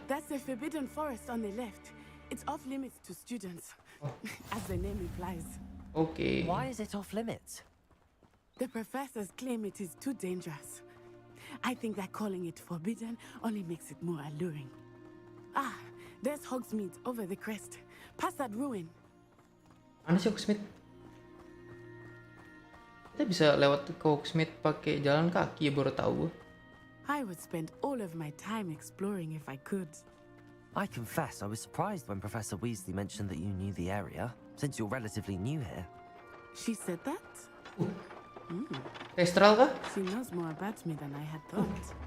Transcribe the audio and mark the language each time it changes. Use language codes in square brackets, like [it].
[en] That's the Forbidden Forest on the left. It's off limits to students, as the name implies. Okay. Why is it off limits? The professors claim it is too dangerous. I think that calling it forbidden only makes it more alluring. Ah, there's Hogsmeade over the crest. Past that ruin. [id] Mana sih Hogsmeade? Kita bisa lewat ke Hogsmeade pakai jalan kaki ya, baru tahu. [en] I would spend all of my time exploring if I could. I confess I was surprised when Professor Weasley mentioned that you knew the area, since you're relatively new here. She said that? [id] Testral kah? [en] She knows more about me than I had thought.